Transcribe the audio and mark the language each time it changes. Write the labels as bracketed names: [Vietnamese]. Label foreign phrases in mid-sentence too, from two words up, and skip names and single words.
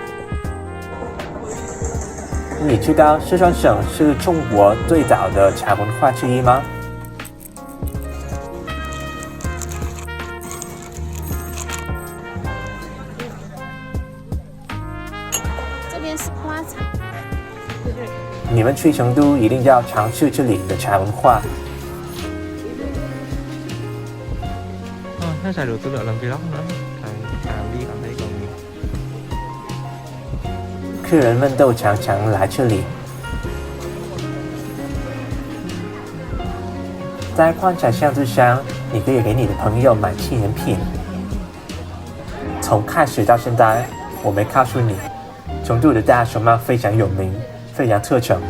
[Chinese] 你知道四川省是中国最早的茶文化之一吗？这边是花茶。你们去成都一定要尝试这里的茶文化。 [Vietnamese] Nó xài được tư liệu làm vlog nữa. Đi cảm thấy còn [Chinese] 客人们都常常来这里。在观察巷子上，你可以给你的朋友买纪念品。从开始到现在，我没告诉你，成都的大熊猫非常有名，非常特产。